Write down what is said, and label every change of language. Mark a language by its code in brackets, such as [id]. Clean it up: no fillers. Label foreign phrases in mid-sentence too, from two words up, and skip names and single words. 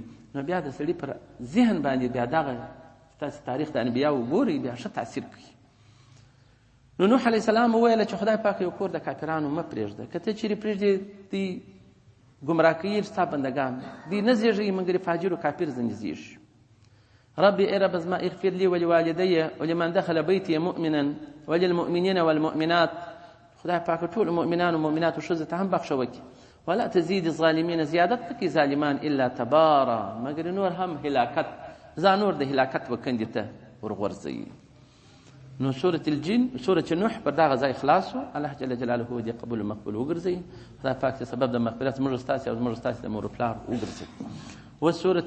[ps] نو بیا د سړي پر ذهن باندې بیا دغه تاسې تاریخ د انبیاو ګوري بیا ښه تاثیر کوي. نو نوح علیه السلام وویله چې خدای پاک یو کور د کافرانو مه پرېږده که ته چیرې پرېږدې دوی ګمراه کوي ستا بندګان دوی نه زېږوي مګر فاجر و کافر ځنې زېږي. ربي ای رب زما [ar] اغفر لي ولوالدي ولمن دخل بیتي مؤمنا وللمؤمنین والمؤمنات [ps] خدای پاک ټول مؤمنان و مؤمنات و ښځو ته هم بخښه وکړي. [ar] ولا تزيد الظالمین [ps] زیادت نکړي ظالمان [ar] الا تبارا [ps] مګر نور هم هلاکت ځان نور د هلاکت و کندې ته ورغورځوي. نو سورة الجن سورة نوح پر دغه ځای خلاص و. الله جل جلاله دې قبول مقبول وګرځوي. خدای پاک چې سبب د مغفرت موږ ستاسې او موږ ستاسې د مور و پلار وګرځوي.